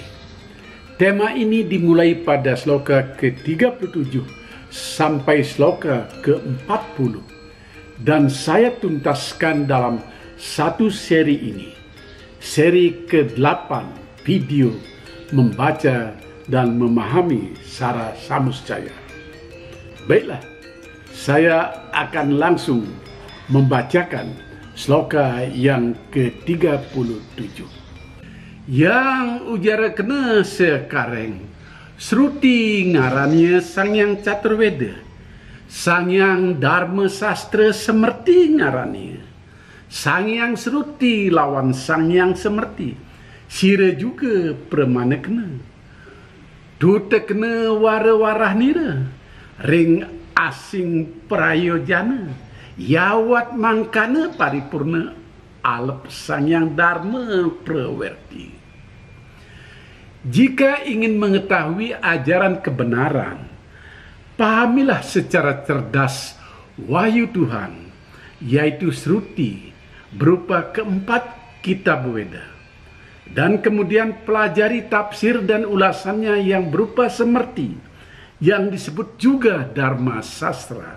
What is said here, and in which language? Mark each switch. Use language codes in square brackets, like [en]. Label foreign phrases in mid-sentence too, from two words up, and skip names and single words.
[id] Tema ini dimulai pada sloka ke-37 sampai sloka ke-40 dan saya tuntaskan dalam satu seri ini, seri ke-8 video membaca dan memahami Sara Samusjaya. Baiklah, saya akan langsung membacakan sloka yang ke-37. [kaw] Yang ujara kena sekareng, Sruti ngarannya Sangyang Caturveda, Sangyang Dharma Sastra Semerti ngarannya, Sangyang Sruti lawan Sangyang Semerti, sira juga permana kena. Duta kena wara-warah nira, ring asing prayojana, yawat mangkana paripurna, alep Sangyang Dharma prawerti. [id] Jika ingin mengetahui ajaran kebenaran, pahamilah secara cerdas wahyu Tuhan, yaitu Sruti, berupa keempat kitab Weda. Dan kemudian pelajari tafsir dan ulasannya yang berupa Semerti, yang disebut juga Dharma Sastra.